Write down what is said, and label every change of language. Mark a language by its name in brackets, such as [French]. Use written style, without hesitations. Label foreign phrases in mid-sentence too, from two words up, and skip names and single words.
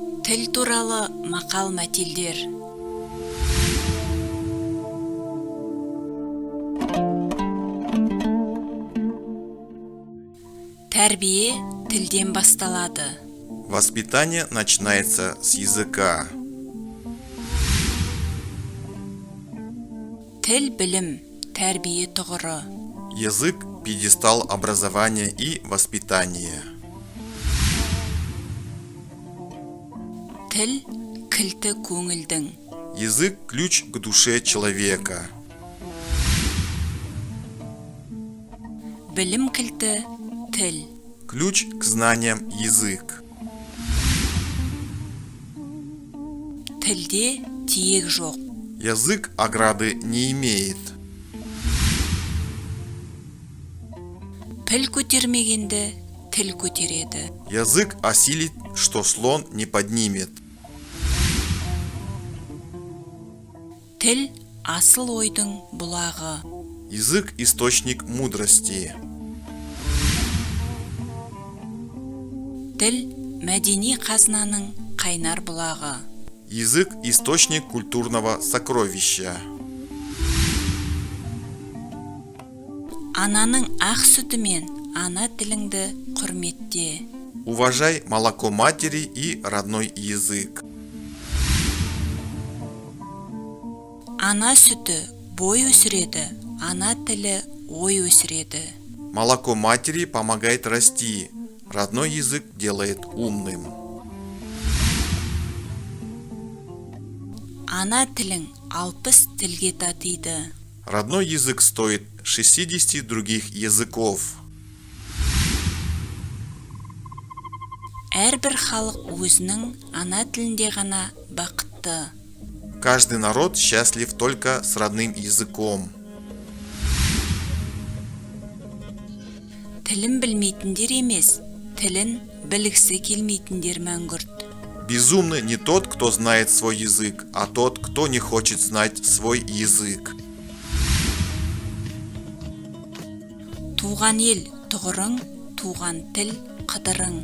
[Kazakh] Тіл туралы мақал-мәтелдер. Тәрбие тілден басталады. [Russian] Воспитание начинается с языка. [Kazakh] Тіл білім, тәрбие тұғыры. [Russian] Язык – пьедестал образования и воспитания. [Kazakh] Тіл кілті көңілдің. [Russian] Язык – ключ к душе человека. [Kazakh] Білім кілті тіл. [Russian] Ключ к знаниям – язык. [Kazakh] Тілде тиек жоқ. [Russian] Язык ограды не имеет. [Kazakh] Піл көтермегенді тіл көтереді. [Russian] Язык осилит, что слон не поднимет. [Kazakh] Тіл асыл ойдың бұлағы. [Russian] Язык – источник мудрости. [Kazakh] Тіл мәдени қазынаның қайнар бұлағы. [Russian] Язык – источник культурного сокровища. [Kazakh] Ананың ақ сүтімен ана тіліңді құрметте. [Russian] Уважай молоко матери и родной язык. [Kazakh] Ана сүті бой өсіреді, ана тілі ой өсіреді. [Russian] Молоко матери помогает расти, родной язык делает умным. [Kazakh] Ана тілің 60 тілге татиды. [Russian] Родной язык стоит 60 других языков. [Kazakh] Әрбір халық өзінің ана тілінде ғана бақытты. [Russian] Каждый народ счастлив только с родным языком. [Kazakh] Тілін білмейтіндер емес, тілін білгісі келмейтіндер мәңгүрт. [Russian] Безумный не тот, кто знает свой язык, а тот, кто не хочет знать свой язык. [Kazakh] Туған ел тұғырың, туған тіл қыдырың.